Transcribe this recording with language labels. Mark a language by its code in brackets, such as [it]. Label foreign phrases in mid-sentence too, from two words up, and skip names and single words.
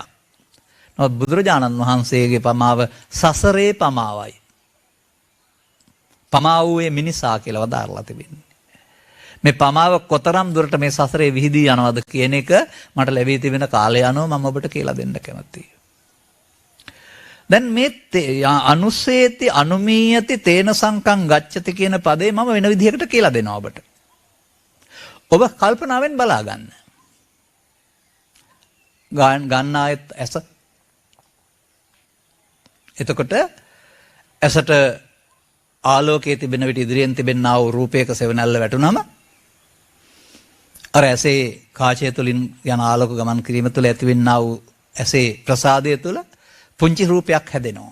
[si] නමුත් බුදුරජාණන් වහන්සේගේ පමාව සසරේ පමාවයි. පමාවුවේ මිනිසා කියලා වදාරලා තිබෙනවා. මේ පමාව කොතරම් දුරට මේ සසරේ විහිදී යනවද කියන එක මට ලැබී තිබෙන කාලය අනුව මම ඔබට කියලා දෙන්න කැමතියි. දැන් මේ [pi] අනුසේති අනුමීයති තේන සංකං ගච්ඡති [si] කියන පදේ මම වෙන විදිහකට කියලා දෙනවා ඔබට. ඔබ කල්පනාවෙන් බලා ගන්න. ගන්න ආයත් ඇස. එතකොට ඇසට ආලෝකයේ තිබෙන විට ඉදිරියෙන් තිබෙනා වූ රූපයක සෙවණැල්ල වැටුනම අර ඇසේ කාචය තුලින් යන ආලෝක ගමන් කිරීම තුළ ඇතිවෙනා වූ ඇසේ ප්‍රසාදය තුළ පුංචි රූපයක් හැදෙනවා.